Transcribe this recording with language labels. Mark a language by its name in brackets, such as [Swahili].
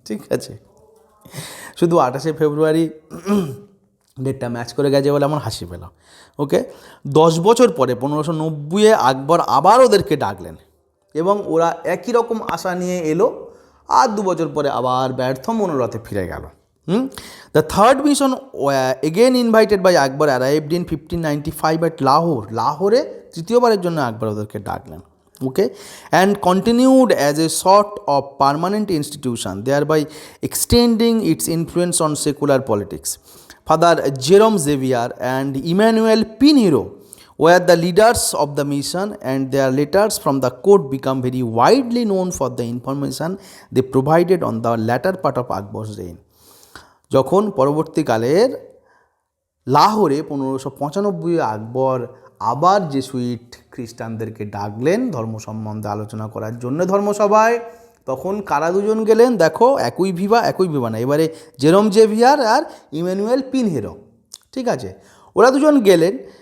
[Bangla] ঠিক আছে, শুধু 28 ফেব্রুয়ারি ডেটটা ম্যাচ করে গেছে বলে আমার হাসি পেল। ওকে, 10 বছর পরে 1590 আকবর আবার ওদেরকে ডাকলেন এবং ওরা একই রকম আশা নিয়ে এলো, আর 2 বছর পরে আবার ব্যর্থ মনোরথে ফিরে গেল। [English] The third mission, again invited by Akbar, arrived in 1595 at Lahore. [Bangla] লাহোরে তৃতীয়বারের জন্য আকবর ওদেরকে ডাকলেন। [English] Okay, and continued as a sort of permanent institution, thereby extending its influence on secular politics. Father Jerome Xavier and Emmanuel Pinheiro were the leaders of the mission, and their letters from the court become very widely known for the information they provided on the latter part of Akbar's reign. [Bangla] যখন পরবর্তীকালের লাহোরে 1595 আকবর আবার Jesuit খ্রিস্টানদেরকে ডাকলেন ধর্ম সম্বন্ধে আলোচনা করার জন্য ধর্মসভায়, তখন কারা দুজন গেলেন দেখো, একই ভিভা না, এবারে জেরোম জেভিয়ার আর ইমানুয়েল পিনহেরো, ঠিক আছে, ওরা দুজন গেলেন।